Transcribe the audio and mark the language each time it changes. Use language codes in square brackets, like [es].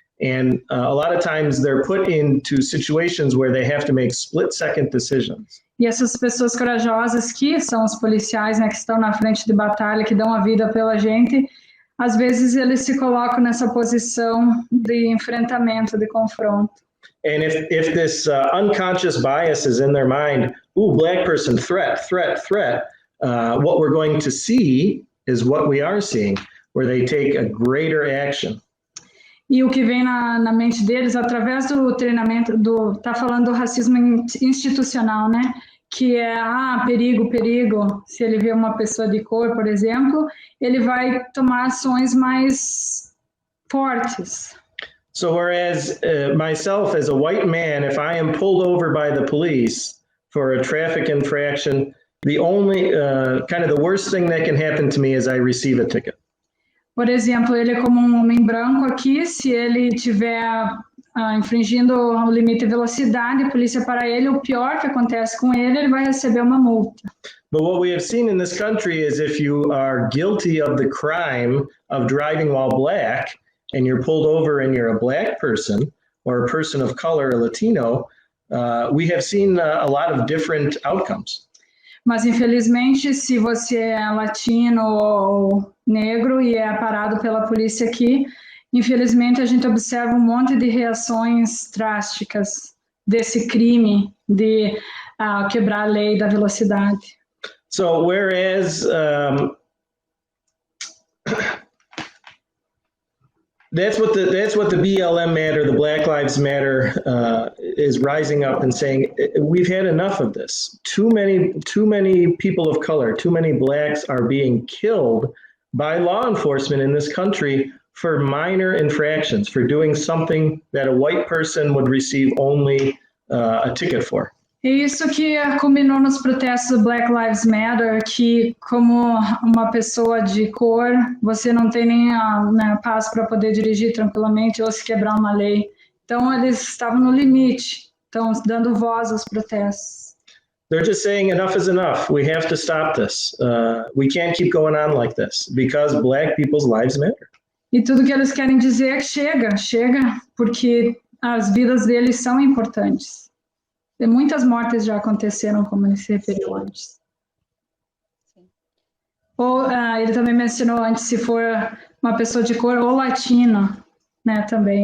[en] And a lot of times they're put into situations where they have to make split-second decisions. [pt] E essas pessoas corajosas que são os policiais, né, que estão na frente de batalha, que dão a vida pela gente, às vezes eles se colocam nessa posição de enfrentamento, de confronto. [en] And if this unconscious bias is in their mind, Black person, threat, what we're going to see is what we are seeing, where they take a greater action. [pt] E o que vem na mente deles, através do treinamento, tá falando do racismo institucional, né? Que é, perigo. Se ele vê uma pessoa de cor, por exemplo, ele vai tomar ações mais fortes. [en] So whereas myself as a white man, if I am pulled over by the police for a traffic infraction, the only kind of the worst thing that can happen to me is I receive a ticket. [pt] Por exemplo, ele é como um homem branco aqui, se ele estiver infringindo o limite de velocidade, a polícia para ele, o pior que acontece com ele vai receber uma multa. [en] But what we have seen in this country is if you are guilty of the crime of driving while Black, and you're pulled over and you're a Black person, or a person of color, a Latino, we have seen a lot of different outcomes. [pt] Mas, infelizmente, se você é latino ou negro e é parado pela polícia aqui, infelizmente a gente observa um monte de reações drásticas desse crime de quebrar a lei da velocidade. [en] So, whereas that's what the BLM matter, the Black Lives Matter, is rising up and saying we've had enough of this. Too many people of color, too many Blacks are being killed by law enforcement in this country for minor infractions, for doing something that a white person would receive only a ticket for. [pt] É isso que culminou nos protestos do Black Lives Matter, que como uma pessoa de cor, você não tem nem paz para poder dirigir tranquilamente ou se quebrar uma lei. Então, eles estavam no limite, estão dando voz aos protestos. [en] They're just saying enough is enough. We have to stop this. We can't keep going on like this because Black people's lives matter. [pt] E tudo que eles querem dizer é que chega, porque as vidas deles são importantes. E muitas mortes já aconteceram, como ele se referiu antes. Ou ele também mencionou antes, se for uma pessoa de cor ou latino, né, também.